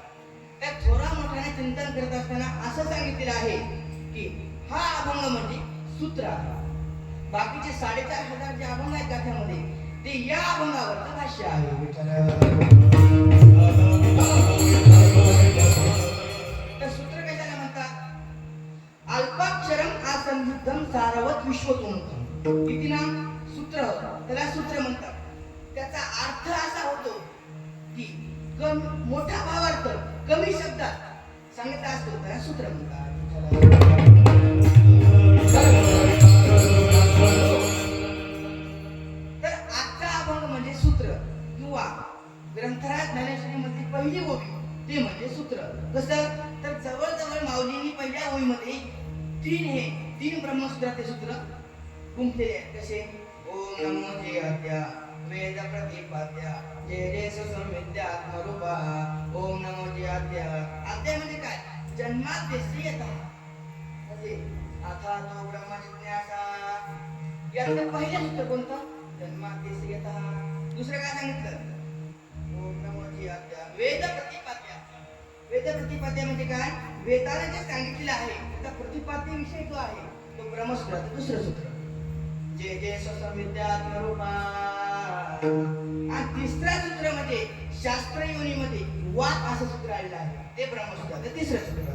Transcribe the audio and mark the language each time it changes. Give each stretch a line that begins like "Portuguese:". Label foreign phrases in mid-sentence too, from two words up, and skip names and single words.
Marathi: त्या थोरा मोठ्याने चिंतन करत असताना असं सांगितलेलं आहे की हा अभंग म्हणजे सूत्र आहे. बाकीचे 4,500 जे अभंग आहेत गाथ्यामध्ये ते या अभंगावरचं भाष्य आहे. तर सूत्र कशाला म्हणतात?
Sanskrit: अल्पाक्षरम असंयुद्धम सारवत विश्वतोमुखम इति नाम सूत्र.
Marathi: त्याला सूत्र म्हणतात. त्याचा अर्थ असा होतो की मोठा भावार्थ कमी शब्दात सांगितला असतो त्याला सूत्र म्हणतात. तर आजचा अभंग म्हणजे सूत्र किंवा ग्रंथराज ज्ञानेश्वरीमधली पहिली ओवी ते म्हणजे सूत्र. कसं तर जवळजवळ माऊलींनी पहिल्या ओवीमध्ये तीन ब्रह्मसूत्राचे सूत्र गुंफलेले आहेत. कसे ओम नमो जयात्या वेद प्रतिपाद्या जय जय सुसंविद्या आत्मरूपा. ओम नमो जयात्या अध्याय म्हणजे काय? जन्माद्यस्यतः म्हणजे
Sanskrit: अथा तो ब्रह्म जिज्ञासा.
Marathi: यातलं पहिलं सूत्र कोणतं? जन्माद्यस्यतः. दुसरं काय सांगितलं? ओम नमो जयात्या वेद प्रतिपाद्या. वेद प्रतिपाद्य म्हणजे काय? वेदाने जे सांगितलेलं आहे त्याचा प्रतिपाद्य विषय जो आहे तो ब्रह्मसूत्राचं दुसरं सूत्र जय जय सुसंविद्या आत्मरूपा. आणि तिसरं सूत्र म्हणजे शास्त्र योनीमध्ये वाक असं सूत्र आलेलं आहे ते ब्रह्मसूत्राचं तिसरं सूत्र.